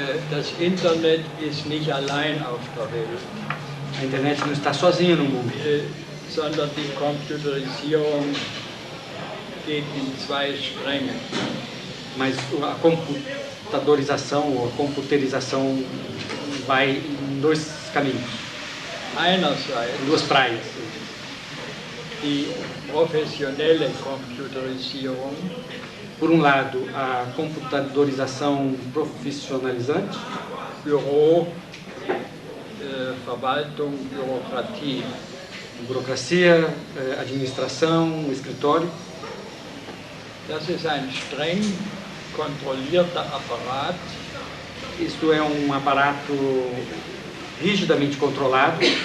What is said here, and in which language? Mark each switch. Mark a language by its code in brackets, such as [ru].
[de] Das Internet ist nicht allein auf der Welt. [pt] A internet não está sozinha no mundo. [de] Sondern die Computerisierung geht in zwei Stränge. [pt] Mas a computadorização ou a computerização vai em dois caminhos. [de] Einerseits [pt] duas praias. [de] Die professionelle Computerisierung. [pt] Por um lado, a computadorização profissionalizante. [de] Büro, Verwaltung, Bürokratie. [pt] Burocracia, administração, escritório. [de] Das ist ein streng kontrollierter Apparat. [pt] Isto é um aparato rigidamente controlado.